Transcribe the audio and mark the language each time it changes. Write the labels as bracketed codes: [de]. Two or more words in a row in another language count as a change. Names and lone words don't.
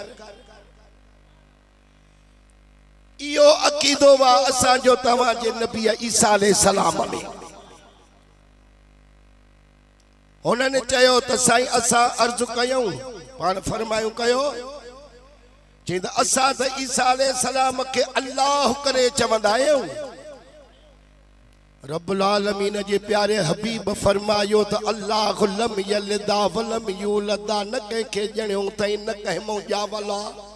[sd] इहो अक़ीदो आहे असांजो तव्हांजे नबी ईसा [ar] عليه السلام [sd] में हुननि चयो त साईं असां अर्ज़ु कयूं पाण फरमायूं कयो चई त असां त ईसा [ar] عليه السلام [sd] खे अल्लाह करे चवंदा आहियूं रब्बुल आलमीन जे प्यारे हबीब फरमायो त अल्लाह [ar] لم يلد ولم يولد [sd] न कंहिंखे ॼणियो अथई न कंहिं मूं ॼावल आहे